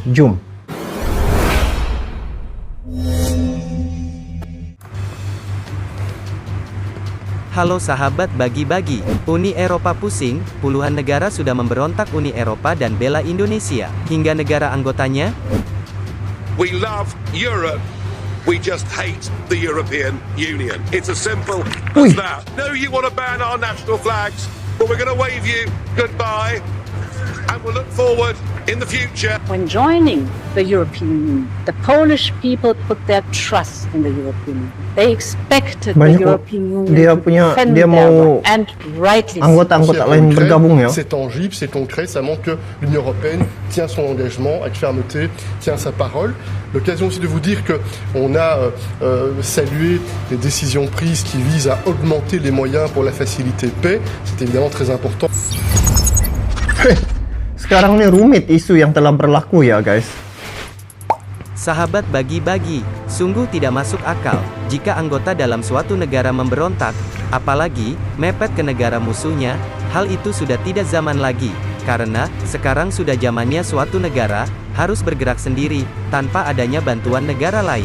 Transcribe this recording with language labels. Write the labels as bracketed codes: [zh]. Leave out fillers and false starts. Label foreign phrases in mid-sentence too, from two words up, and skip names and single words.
[id] Jom. Halo sahabat Bagi-Bagi, Uni Eropa pusing, puluhan negara sudah memberontak Uni Eropa dan bela Indonesia, hingga negara anggotanya. [en] We love Europe, we just hate the European Union. It's as simple as that. No, you want to ban our national flags, but we're going to wave you goodbye, and we'll look forward in the future. When joining the European Union, the Polish people put their trust in the European Union. They expected the European Union to defend their right, and rightly so. [id] Anggota-anggota lain bergabung ya. [fr] C'est tangible, c'est concret, ça montre que l'Union européenne tient son engagement avec fermeté, tient sa parole. L'occasion aussi de vous dire que on a salué les décisions prises qui visent à augmenter les moyens pour la facilité paix. C'est évidemment très important. [id] Sekarang ini rumit isu yang telah berlaku ya guys. Sahabat Bagi-Bagi, sungguh tidak masuk akal jika anggota dalam suatu negara memberontak, apalagi mepet ke negara musuhnya. Hal itu sudah tidak zaman lagi, karena sekarang sudah zamannya suatu negara harus bergerak sendiri tanpa adanya bantuan negara lain.